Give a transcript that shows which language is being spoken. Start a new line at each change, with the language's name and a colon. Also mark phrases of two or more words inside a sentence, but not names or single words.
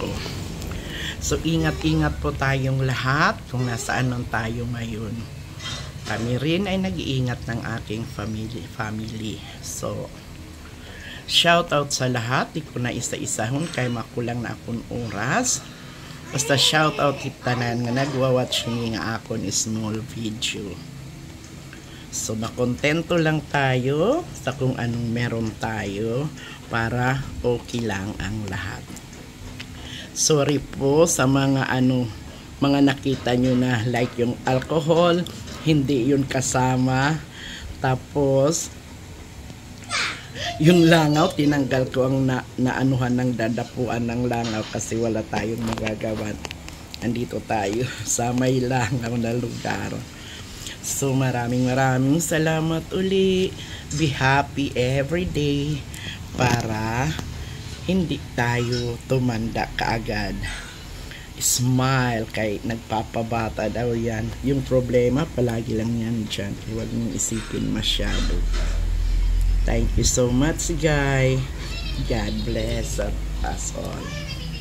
Filipino: So, ingat-ingat po tayong lahat kung nasaan nun tayo ngayon. Kami rin ay nag-iingat ng aking family. So,
English: shout out
Filipino: sa lahat.
Hiligaynon: Di ko na isa-isahon kay makulang na akong oras. Basta
English: shout out
Hiligaynon: kitanan nga nagwa-watch ni nga akong
English: small video.
Filipino: So, makontento lang tayo sa kung anong meron tayo para okay lang ang lahat. Sorry po sa mga mga nakita nyo na like yung alcohol, hindi yun kasama. Tapos, yung langaw, tinanggal ko ang naanuhan ng dadapuan ng langaw kasi wala tayong magagawa. Andito tayo sa may langaw na lugar. So maraming salamat uli.
English: Be happy every day
Filipino: para hindi tayo tumanda kaagad. Smile kay nagpapabata daw yan. Yung problema palagi lang yan dyan. Huwag mong isipin masyado.
English: Thank you so much guys. God bless us all.